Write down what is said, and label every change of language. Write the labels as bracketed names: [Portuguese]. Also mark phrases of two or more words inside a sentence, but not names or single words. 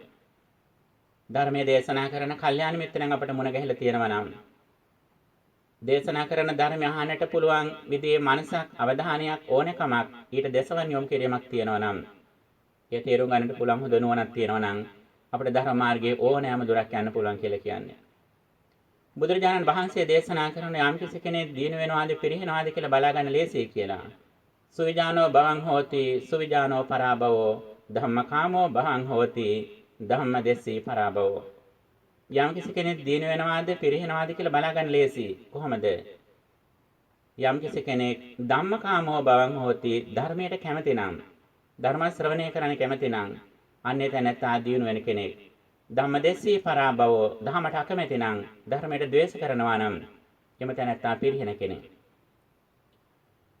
[Sinhala] ධර්මයේ දේශනා කරන කල්යාණ මිත්‍රයන් අපට මුණ ගැහිලා තියෙනවා නම් දේශනා කරන ධර්මය අහන්නට පුළුවන් විදිහේ මනසක් අවධානයක් ඕනකමක් ඊට දේශවන් යොමු කිරීමක් තියෙනවා නම් ඒ තේරුම් ගන්නට පුළුවන් හොඳ නුවණක් තියෙනවා නම් අපිට ධර්ම මාර්ගයේ ඕනෑම දුරක් යන්න පුළුවන් කියලා කියන්නේ. බුදුරජාණන් වහන්සේ දේශනා කරන යම් කිසි කෙනෙක් දින වෙනවාද පිරිනවනවාද කියලා බලා ගන්න ලේසියි කියලා. [Pali] සුවිජානෝ භවං හෝති සුවිජානෝ පරාභවෝ ධම්මකාමෝ භවං හෝති ධම්මදෙස්සී පරාභවෝ. [Sinhala] යම් කිසි කෙනෙක් දින වෙනවාද පිරිනවනවාද කියලා බලා ගන්න ලේසියි. කොහොමද? යම් කිසි කෙනෙක් [Pali] ධම්මකාමෝ භවං හෝති [Sinhala] ධර්මයට කැමති නම් ධර්ම ශ්‍රවණය කරන්න කැමති නම් අන්නේ තැනත්තා දිනු වෙන කෙනෙක්. [Pali] ධම්මදෙස්සී පරාභවෝ [Sinhala] ධර්මයට අකමැති නම් ධර්මයට ද්වේෂ කරනවා නම් එම තැනත්තා පිරිහෙන කෙනෙක්.